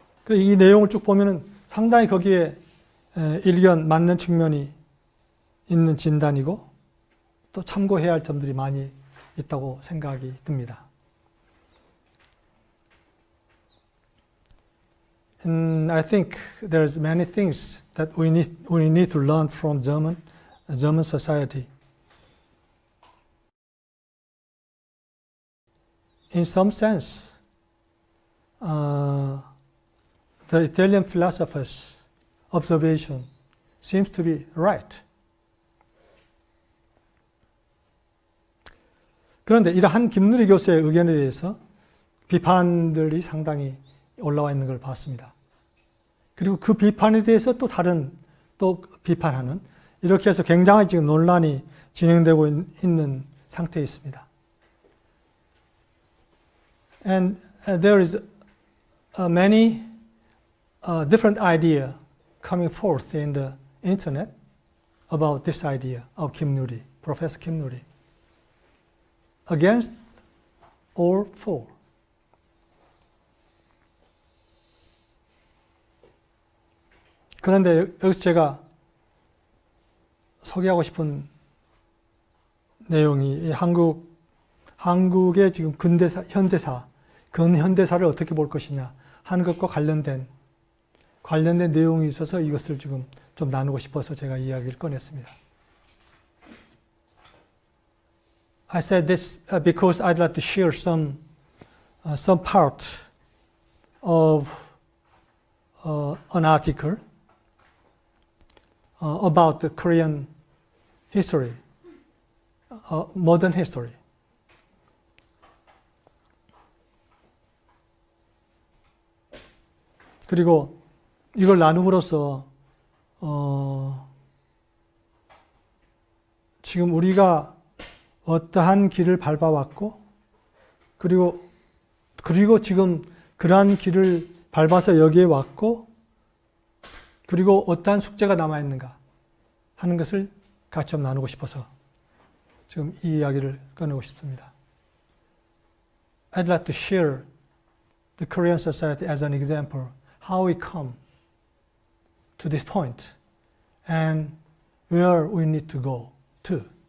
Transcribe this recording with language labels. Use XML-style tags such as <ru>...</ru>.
<ko>이 내용을 쭉 보면은 상당히 거기에 일견 맞는 측면이 있는 진단이고 또 참고해야 할 점들이 많이 있다고 생각이 듭니다.</ko> <en>And I think there's many things that we need to learn from German society. In some sense, the Italian philosopher's observation seems to be right.</en> <ko>그런데 이러한 김누리 교수의 의견에 대해서 비판들이 상당히 올라와 있는 걸 봤습니다. 그리고 그 비판에 대해서 또 다른 또 비판하는 이렇게 해서 굉장히 지금 논란이 진행되고 있는 상태에 있습니다.</ko> <en>And there is many different idea coming forth in the internet about this idea of Kim Nuri, Professor Kim Nuri, against or for.</en> <ko>그런데 여기서 제가 소개하고 싶은 내용이 한국의 지금 근현대사를 어떻게 볼 것이냐 하는 것과 관련된 내용이 있어서 이것을 지금 좀 나누고 싶어서 제가 이야기를 꺼냈습니다.</ko> <en>I said this because I'd like to share some part of an article about the Korean history, modern history.</en> <ko>그리고 이걸 나눔으로써 지금 우리가 어떠한 길을 밟아왔고 그리고 지금 그러한 길을 밟아서 여기에 왔고 그리고 어떠한 숙제가 남아있는가 하는 것을 같이 좀 나누고 싶어서 지금 이 이야기를 꺼내고 싶습니다.</ko> <en>I'd like to share the Korean society as an example, how we come to this point and where we need to go to.</en>